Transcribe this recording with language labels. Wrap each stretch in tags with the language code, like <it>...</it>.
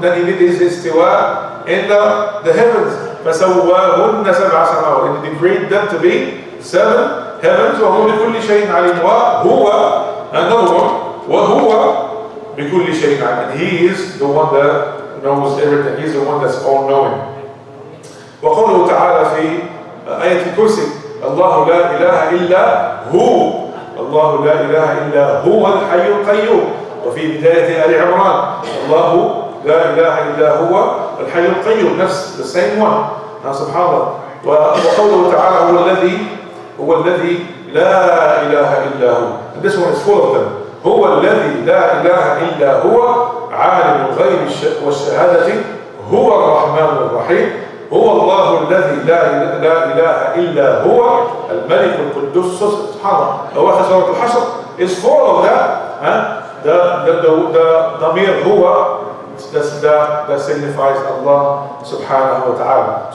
<en>Then he did his istiwa in the heavens.</en> <ar>فسواهن سبع سماوات.</ar> <en>And he created them to be 7 heavens.</en> <ar>وهو بكل شيء عليم.</ar> <en>وهو another one.</en> <ar>وهو بكل شيء عليم.</ar> <en>And he is the one that knows everything. He's the one that's all knowing.</en> <ar>وقوله تعالى في آية الكرسي الله لا إله إلا هو. الله لا إله إلا هو الحي القيوم. وفي بداية آل عمران الله لا إله إلا هو الحي القيوم.</ar> <en>نفس the same one.</en> <ar>سبحان الله. وقوله تعالى هو الذي لا إله إلا هو.</ar> <en>And this one is full of them.</en> <ar>هو الذي لا إله إلا هو عالم الغيب والشهادة هو الرحمن الرحيم. هو الله الذي لا إله إلا هو الملك القدوس. سبحان الله. أواخر سورة الحشر</ar> <en>is full of that. The</en> <ar>ضمير هو</ar> <en>that signifies Allah subhanahu wa ta'ala.</en>